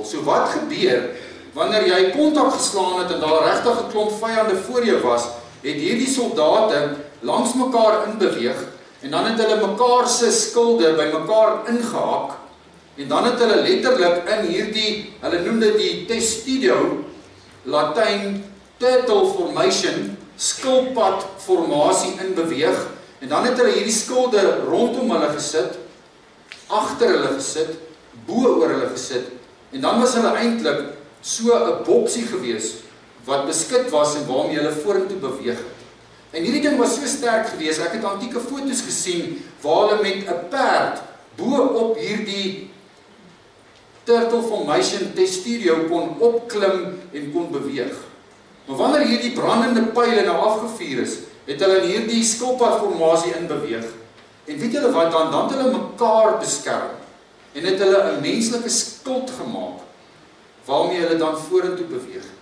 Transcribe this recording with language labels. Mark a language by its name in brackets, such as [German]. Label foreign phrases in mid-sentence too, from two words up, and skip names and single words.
[Afrikaans] So wat gebeur wanneer jy kontak geslaan het en daar regtig 'n klomp vyande voor jou was, het hierdie soldate langs mekaar inbeweeg en dan het hulle mekaar se skilde by mekaar ingehak en dan het hulle letterlik in hierdie, hulle noem dit die testidio, [English] Latyn turtle formation, [Afrikaans] skilpad formasie in beweeg, en dan het hulle hierdie skilde rondom hulle gesit, agter hulle gesit, bo oor hulle gesit, en dan was hulle eintlik so 'n boksie gewees, wat beskik was en waarmee hulle vorentoe beweeg het. En hierdie ding was so sterk gewees, ek het antieke foto's gesien, waar hulle met 'n perd, bo op hierdie [English] turtle formation [Afrikaans] testidio kon opklim en kon beweeg. Maar wanneer hierdie brandende pyle nou afgevuur is, het hulle in hierdie skilpadformasie inbeweeg. En weet julle wat, dan het hulle mekaar beskerm en het hulle 'n menslike skild gemaak waarmee hulle dan vorentoe beweeg het.